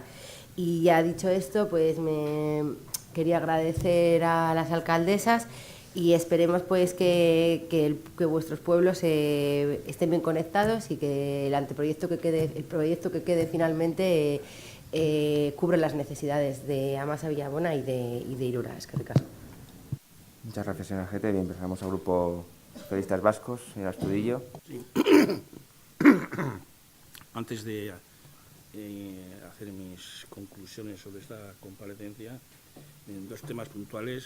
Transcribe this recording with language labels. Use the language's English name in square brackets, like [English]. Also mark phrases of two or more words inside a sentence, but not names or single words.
[Spanish] Y ya dicho esto, pues me quería agradecer a las alcaldesas y esperemos pues que vuestros pueblos estén bien conectados y que el anteproyecto el proyecto que quede finalmente cubre las necesidades de Amasa Villabona y de Irura. [Basque] Eskerrik asko. [Spanish] Muchas gracias, señora Gete. Bien, pasamos al Grupo Socialistas Vascos, señor Astudillo. Sí. Antes de hacer mis conclusiones sobre esta comparecencia, en dos temas puntuales.